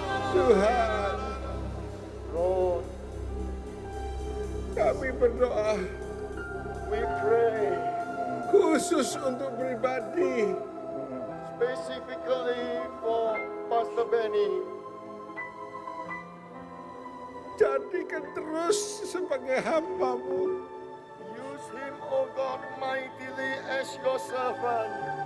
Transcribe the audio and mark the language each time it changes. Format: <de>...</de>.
<id>Tuhan, Lord, kami berdoa,</id> <en>we pray</en> <id>khusus untuk pribadi,</id> <en>specifically for Pastor Benny.</en> <id>jadikan terus sebagai hamba-Mu.</id> <en>Use him, O God, mightily as your servant.</en>